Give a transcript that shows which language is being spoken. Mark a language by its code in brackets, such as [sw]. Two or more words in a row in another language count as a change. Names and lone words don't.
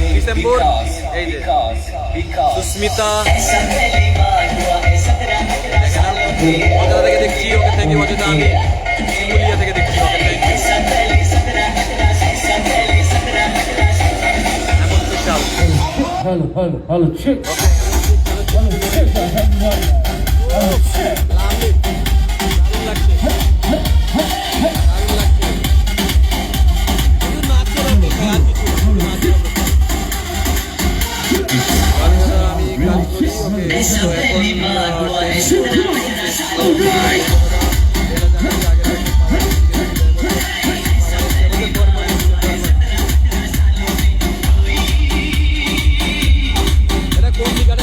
[bn] ডিসেম্বর। এই যে সুস্মিতা অযোধ্যা থেকে দেখছি, [en] okay thank you [bn] অযোধ্যা। আমি শিমুলিয়া থেকে দেখছি, [en] okay thank you. [bn] এমন বিশাল [en] Hello, chick. Hello, chick. Hello, chick. [bn] লাভলি, দারুণ লাগছে, দারুণ লাগছে। শুধু নাচের অপেক্ষা, আর কিছু না, শুধু নাচের অপেক্ষা। আমি কাজ করি, ওকে এটা কোন দিকাটা?